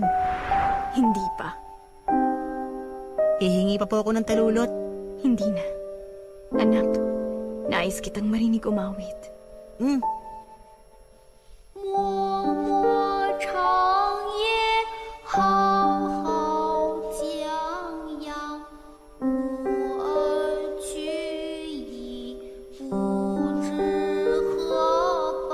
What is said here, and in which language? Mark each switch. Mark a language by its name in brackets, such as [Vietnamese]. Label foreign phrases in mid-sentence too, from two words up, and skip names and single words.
[Filipino] Hindi pa. Ihingi pa po ako ng talulot. Hindi na. Anak, nais kitang marinig umawit. Hmm. [Chinese] 默默长夜浩浩江洋，吾儿去矣，不知何方。